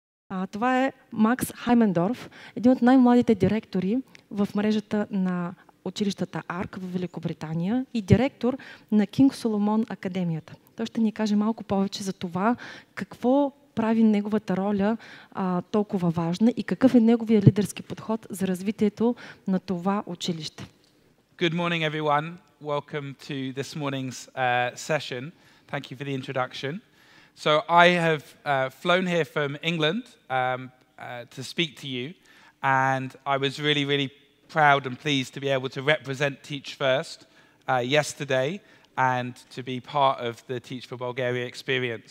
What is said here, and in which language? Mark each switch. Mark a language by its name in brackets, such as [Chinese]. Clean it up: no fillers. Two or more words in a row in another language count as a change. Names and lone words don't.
[Bulgarian] Това е Макс Хаймендорф, един от най-младите директори в мрежата на училищата АРК в Великобритания и директор на Кинг Соломон Академията. Той ще ни каже малко повече за това, какво прави неговата роля толкова важна и какъв е неговия лидерски подход за развитието на това училище. [English] Good morning, everyone. Welcome to this morning's session. Thank you for the introduction. So I have flown here from England to speak to you, and I was really proud and pleased to be able to represent Teach First yesterday and to be part of the Teach for Bulgaria experience.